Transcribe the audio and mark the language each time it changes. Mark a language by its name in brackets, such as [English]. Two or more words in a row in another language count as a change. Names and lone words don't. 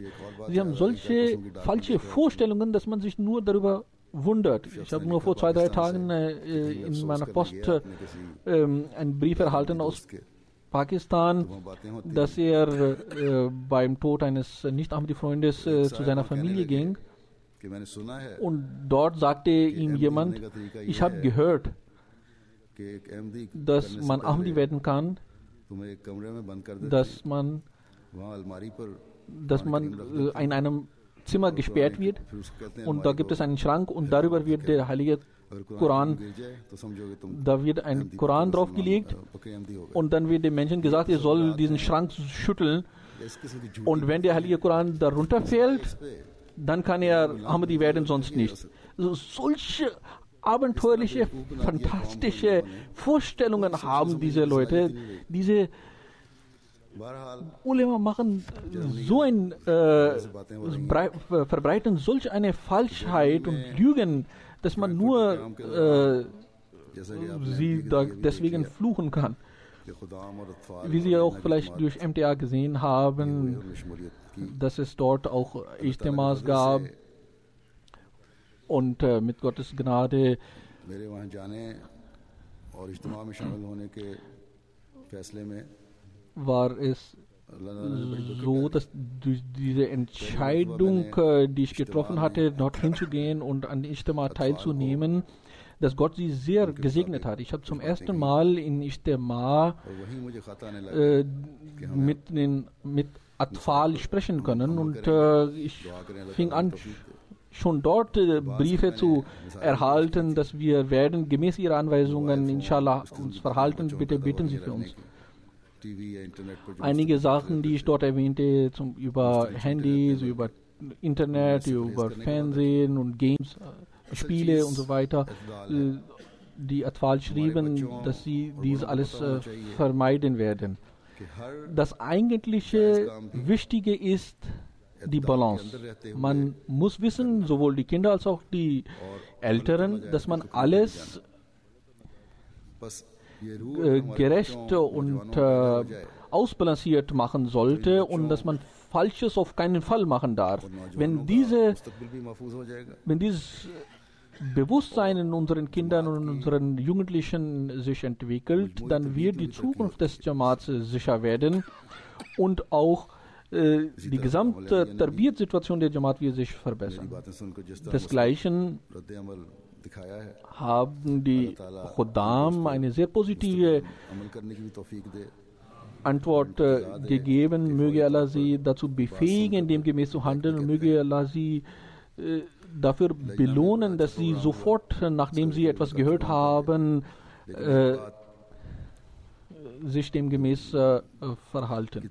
[German] Sie haben solche falsche Vorstellungen, dass man sich nur darüber wundert. Ich habe nur vor 2-3 Tagen in meiner Post einen Brief erhalten aus Pakistan, dass er beim Tod eines Nicht-Ahmadi-Freundes zu seiner Familie ging. [Urdu] کہ میں نے سنا ہے [German] Und dort sagte ihm jemand, ich habe gehört, [Urdu] کہ ایک احمدی [German] dass man Ahmadi werden kann, [Urdu] تمہیں ایک کمرے میں بند کر دیتے [German] dass man, [Urdu] وہاں الماری پر [German] in einem Zimmer gesperrt wird [Urdu] پھر اس کو کہتے ہیں [German] und da gibt es einen Schrank und darüber wird der heilige [Urdu] اگر [German] Koran, [Urdu] گر جائے تو سمجھو گے تم [German] da wird ein Koran draufgelegt [Urdu] پکے احمدی ہو گئے. [German] und dann wird dem Menschen gesagt, er soll diesen Schrank schütteln [Urdu] اس قسم کی جھوٹی [German] und wenn der heilige Koran darunter fällt, dann kann er Ahmadi werden, sonst nicht. Also solche abenteuerliche, fantastische Vorstellungen haben diese Leute. Diese [Urdu] بہرحال [German] Ulema machen so ein, verbreiten solch eine Falschheit und Lügen, dass man nur [Urdu] جیسا کہ آپ نے [German] sie da deswegen fluchen kann. [Urdu] کہ خدام اور اطفال [German] Wie Sie auch vielleicht durch MTA gesehen haben, [Urdu] اور شمولیت کی [German] dass es dort auch Ijtemas gab und mit Gottes Gnade [Urdu] میرے وہاں جانے اور اجتماع میں شامل ہونے کے فیصلے میں [German] war es [Urdu] اللہ نے بڑی [German] so, dass durch diese Entscheidung, die ich getroffen hatte, dorthin zu gehen und an Ijtema teilzunehmen, dass Gott sie sehr gesegnet hat. Ich habe zum ersten Mal in Ijtema [Urdu] اور وہی مجھے خط آنے لگا [German] mit Atfal sprechen können und ich fing an, schon dort Briefe zu erhalten, dass wir werden gemäß ihrer Anweisungen inshallah uns verhalten. Bitte beten Sie für uns. [Urdu] ٹی وی یا انٹرنیٹ پر جو [German] Einige Sachen, die ich dort erwähnte, über Handys, über Internet, über Fernsehen und Games, Spiele und so weiter, die Atfal schrieben, dass sie dies alles vermeiden werden. [Urdu] کہ ہر [German] Das eigentliche Wichtige ist die Balance. Man muss wissen, sowohl die Kinder als auch die Älteren, dass man alles [Urdu] بس یہ روح [German] gerecht und ausbalanciert machen sollte und dass man Falsches auf keinen Fall machen darf. Wenn [Urdu] مستقبل بھی محفوظ ہو جائے گا [German] wenn dieses Bewusstsein in unseren Kindern und unseren Jugendlichen sich entwickelt, dann wird die Zukunft des Jamats sicher werden und auch die gesamte Tarbiyat-Situation der Jamaat wird sich [Urdu] میری [German] verbessern. [Urdu] باتیں سن کر جس طرح [German] Desgleichen [Urdu] رد عمل [German] haben die Khuddam eine sehr positive Antwort gegeben. Möge Allah sie dazu befähigen, demgemäß zu handeln, und möge Allah sie dafür belohnen, dass sie sofort, nachdem sie etwas gehört haben, sich demgemäß verhalten.